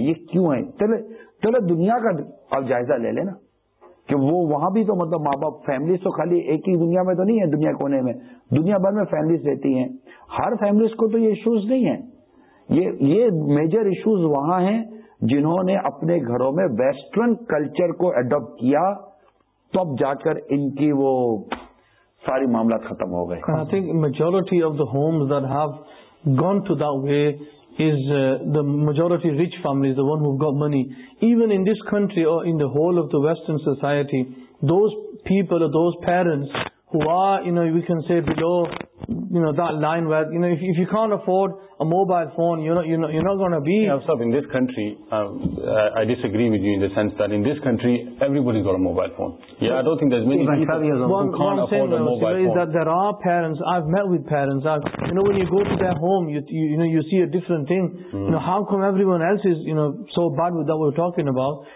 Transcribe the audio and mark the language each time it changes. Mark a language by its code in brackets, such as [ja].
[ur] یہ کیوں ہیں؟ چلو دنیا کا آپ جائزہ لے لیں نا, کہ وہ وہاں بھی تو مطلب ماں باپ فیملیز تو خالی ایک ہی دنیا میں تو نہیں ہے, دنیا کونے میں, دنیا بھر میں فیملیز رہتی ہیں. ہر فیملیز کو تو یہ ایشوز نہیں ہیں, یہ میجر ایشوز وہاں ہیں جنہوں نے اپنے گھروں میں ویسٹرن کلچر کو ایڈاپٹ کیا تب جا کر ان کی وہ ساری معاملات ختم ہو گئے. [en] I think majority of the homes that have gone to the way is the majority rich families, the one who got money. Even in this country or in the whole of the western society, those people or those parents who are, you know you can say below, you know, that line where, you know, if you can't afford a mobile phone, you're not going to be... Yeah, sir, in this country, I disagree with you in the sense that in this country, everybody's got a mobile phone. Yeah, I don't think there's many people who can't afford a mobile phone. What I'm saying is that there are parents, I've met with parents, you know, when you go to their home, you see a different thing. Mm. You know, how come everyone else is, you know, so bad with that we're talking about?